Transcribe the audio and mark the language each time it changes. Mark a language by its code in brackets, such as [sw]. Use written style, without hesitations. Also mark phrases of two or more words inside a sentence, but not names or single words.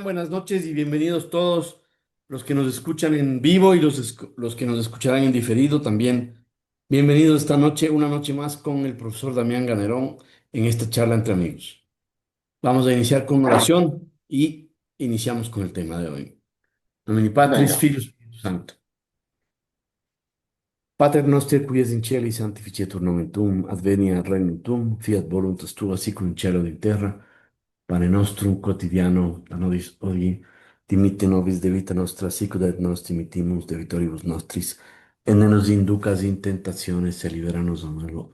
[es] Buenas noches y bienvenidos todos los que nos escuchan en vivo y los que nos escucharán en diferido también. Bienvenidos esta noche, una noche más con el profesor Damián Ganerón en esta charla entre amigos. Vamos a iniciar con una oración y iniciamos con el tema de hoy. [la] Nomini Patris, [es] Venga. [la] Filius, Spiritus Sancto. Pater noster qui es in cieli sanctificetur nomen tuum, adveniat regnum tuum, fiat voluntas tua sicut in cielo et in terra. Pane nostrum quotidiano da nobis hodie, dimitte nobis debita nostra, sicut et nos dimittimus debitoribus nostris, et ne nos inducas in tentationes, et libera nos a malo.